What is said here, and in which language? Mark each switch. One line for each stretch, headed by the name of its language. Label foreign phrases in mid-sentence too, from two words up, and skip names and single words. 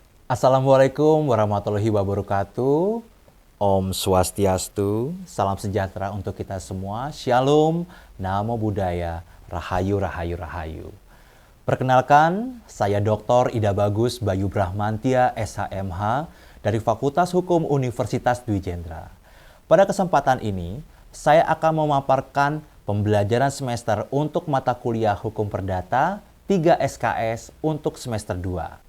Arabic: السلام عليكم ورحمة الله وبركاته.
Balinese: Om Swastiastu.
Indonesian: Salam sejahtera untuk kita semua.
Pali: Shalom, Namo Buddhaya,
Javanese: Rahayu, Rahayu, Rahayu.
Indonesian: Perkenalkan, saya Dr. Ida Bagus Bayu Brahmantia, SHMH, dari Fakultas Hukum Universitas Dwi Jendra. Pada kesempatan ini, saya akan memaparkan pembelajaran semester untuk mata kuliah Hukum Perdata 3 SKS untuk semester 2.